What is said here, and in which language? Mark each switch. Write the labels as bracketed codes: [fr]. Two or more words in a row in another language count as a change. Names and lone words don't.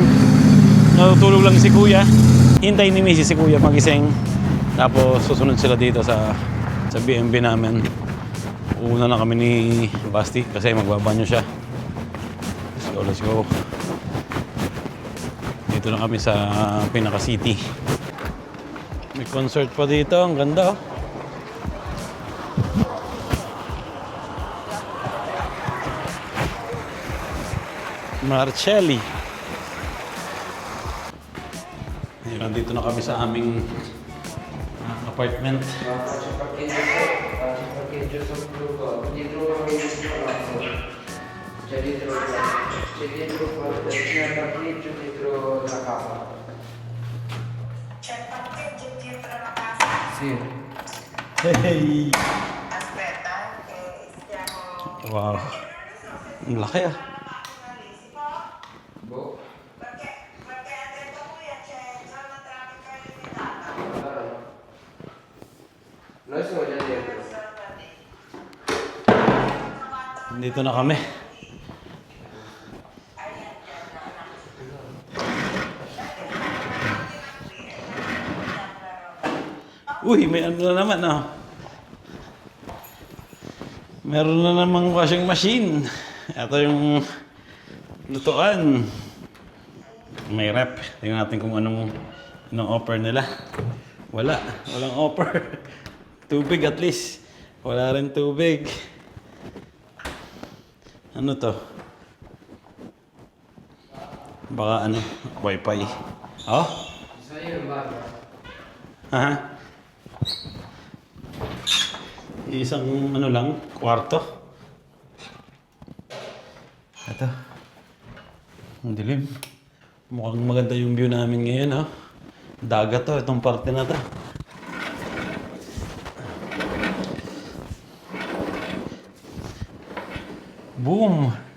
[tl] Natutulog lang si Kuya. Hintayin ni Missy si Kuya magising. Tapos susunod sila dito sa B&B namin. Una na kami ni Basti kasi magbabanyo siya. [en] Let's go, let's go. [tl] Dito na kami sa Pinaka City. May concert pa dito. Ang ganda oh. Marcelli. Nandito na kami sa aming apartment. [it] Faccio parcheggio sotto dietro il palazzo. C'è dietro c'è parcheggio dietro la casa. C'è il parcheggio dietro la casa? Sì. Hey! Aspetta, che stiamo... [tl] Wow. Ang laki ah. [it] Boh. Perché ha detto lui c'è zona traffico limitata. Noi siamo già dentro. [tl] Dito na kami. Uy, may ano na naman ah. Meron na namang washing machine. Ito yung lutuan. May rep. Tingnan natin kung anong offer nila. Walang offer. Tubig [en] at least. [tl] Wala rin tubig. Ano to? Baka ano? Wi-Fi. Oh? [it] Sono io in barba. [tl] Ha? Isang ano lang, kwarto. Ito. Ang dilim. Mukhang maganda yung view namin ngayon, ha? Dagat to, itong parte na to. Boom!